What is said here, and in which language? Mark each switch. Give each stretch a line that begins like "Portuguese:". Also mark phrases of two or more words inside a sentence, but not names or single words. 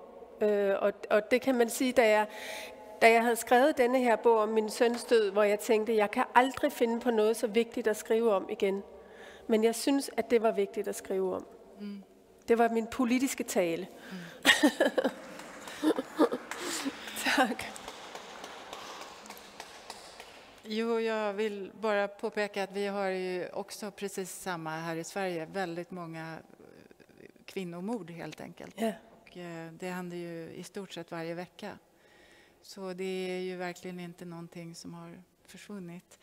Danish: Og det kan man sige, da jeg havde skrevet denne her bog om min søns død, hvor jeg tænkte, jeg kan aldrig finde på noget så vigtigt at skrive om igen. Men jeg synes, at det var vigtigt at skrive om. Mm. Det var min politiske tale. Mm. Tak.
Swedish: Jo, jag vill bara påpeka att vi har ju också precis samma här i Sverige. Väldigt många kvinnomord helt enkelt. Yeah. Och det händer ju i stort sett varje vecka. Så det är ju verkligen inte någonting som har försvunnit.